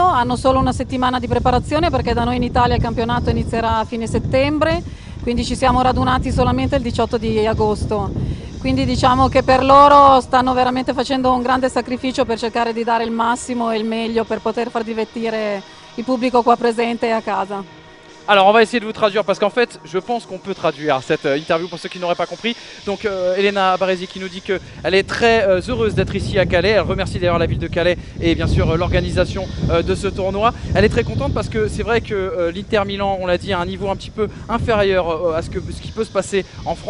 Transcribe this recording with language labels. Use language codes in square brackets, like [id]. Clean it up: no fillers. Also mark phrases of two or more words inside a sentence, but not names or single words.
[it] Hanno solo una settimana di preparazione perché da noi in Italia il campionato inizierà a fine settembre, quindi ci siamo radunati solamente il 18 di agosto. Quindi diciamo che per loro stanno veramente facendo un grande sacrificio per cercare di dare il massimo et il meglio per poter far divertire il pubblico qua presente et à casa. [fr] Alors on va essayer de vous traduire parce qu'en fait je pense qu'on peut traduire cette interview pour ceux qui n'auraient pas compris. Donc Elena Baresi qui nous dit qu'elle est très heureuse d'être ici à Calais. Elle remercie d'ailleurs la ville de Calais et bien sûr l'organisation de ce tournoi. Elle est très contente parce que c'est vrai que l'Inter Milan, on l'a dit, a un niveau un petit peu inférieur à ce qui peut se passer en France.